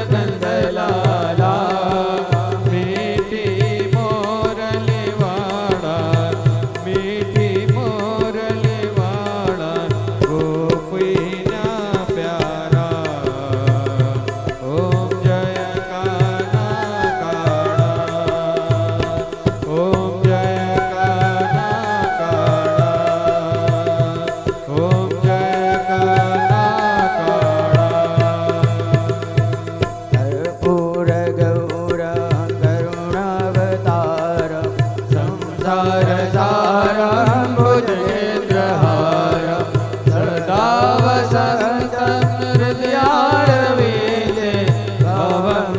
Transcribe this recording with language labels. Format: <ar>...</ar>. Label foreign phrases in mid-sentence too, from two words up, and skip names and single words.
<gu>નંદલાલા મીઠી મોરલી વાળા મીઠી મોરલી વાળા ગોપીના પ્યારા ઓમ જય કાના કાળા ઓમ જય કાના કાળા ઓમ જય કાના કાળા</gu> <sa>कर्पूर गौरं करुणावतारं संसार सारं भुजगेन्द्रहारं सदा वसन्तं हृदयारविन्दे भवं</sa>